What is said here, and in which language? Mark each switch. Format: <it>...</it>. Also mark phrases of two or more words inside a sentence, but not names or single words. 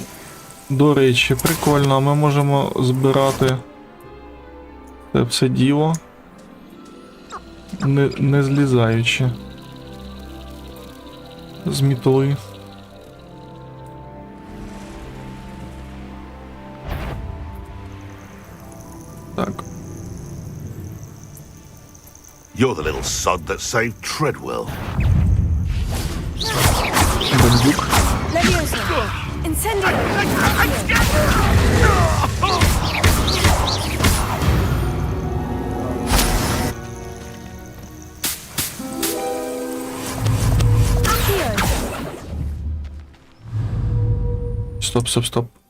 <uk>До речі, прикольно, ми можемо збирати це все діло, не злізаючи з мітли. Так.</uk> <en>You're the little sod that saved Treadwell.</en> <uk>Бандюк. Leviosa! Incendio! Стоп.</uk>